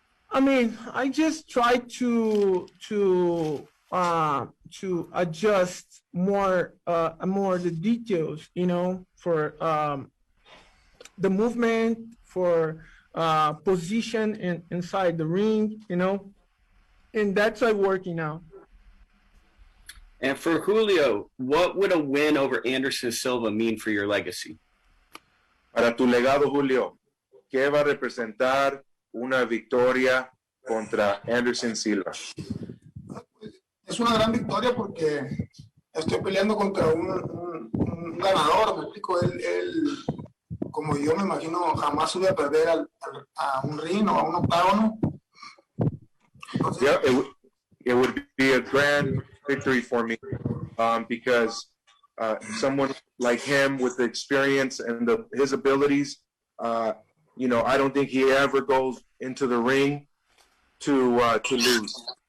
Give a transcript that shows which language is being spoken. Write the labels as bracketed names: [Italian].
[English] I mean, I just try to adjust more the details, for the movement, for position inside the ring, and that's working now. And for Julio, what would a win over Anderson Silva mean for your legacy? [Spanish] Para tu legado, Julio, ¿qué va a representar una victoria contra Anderson Silva? Es una gran victoria porque estoy peleando contra un ganador, me explico, él, como yo me imagino, jamás sube a perder a un ring o a un octágono. Entonces, [English] yeah, it would be a grand victory for me because someone like him with the experience and his abilities, I don't think he ever goes into the ring to lose.